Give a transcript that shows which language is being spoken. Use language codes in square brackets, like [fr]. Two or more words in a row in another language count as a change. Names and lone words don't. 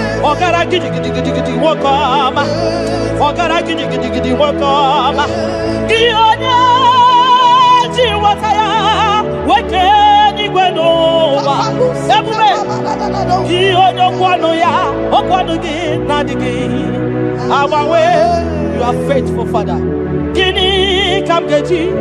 [ig] Ọgara gidi gidi gidi gidi, nwoke ọma. Ọgara gidi gidi gidi, nwoke ọma. Gị onye ji nghọta ya, wee kee eluigwe n'ụwa. Ebube. Gị onye okwu ọnụ ya, okwu ọnụ gị na-adịghị agbanwe. [en] You are faithful, Father. [ig] Gịnị ka m ga-eji